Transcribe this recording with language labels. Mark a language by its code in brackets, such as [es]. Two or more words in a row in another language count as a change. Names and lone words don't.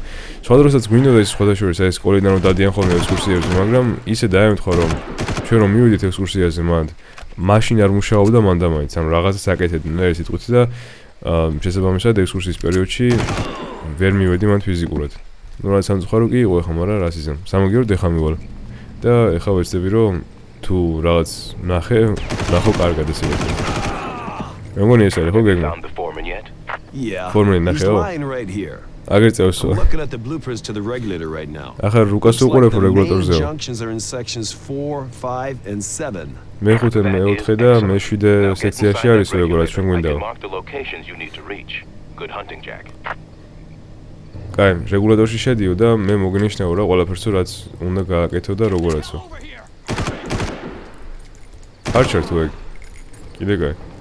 [ka] სხვა დროსაც გვინდოდა ის სხვადასხვა აი სკოლიდან რომ დადიან ხოლმე ექსკურსიებზე, მაგრამ ისე დაემთხვა რომ ჩვენ რომ მივიდით ექსკურსიაზე მანდ მაშინ არ მუშაობდა მანდა მაინც, ანუ რაღაცას აკეთებდნენ მე სიტყვით და შესაბამისად ექსკურსიის პერიოდში ვერ მივედი მან ფიზიკურად. ნუ რა სამწუხარო კი იყო ეხა, მაგრამ რას ისე. სამაგიეროდ ეხა მივალ. და ეხა ვეცდები რომ თუ რაღაც ნახო კარგად ესე ვეთქი. მე მგონი ეს არის ხო გეგმა? [en] Yeah. Foreman He's [ka] ნახეო. [en] lying right here. [ka] აგერ წევსო. [en] I'm looking at the blueprints to the regulator right now. [ka] ახლა რუკას უყურებ რეგულატორზე. [en] The junctions are in sections 4, 5 and 7. [ka] მე-5, მე-4 და მე-7 სექციაში არის როგორც ჩვენ გვინდა. კაი, რეგულატორში შედიო და მე მოგინიშნეო რა ყველაფერსო რაც უნდა გააკეთო და როგორაცო. არ ჩართო ეგ. კიდე კაი.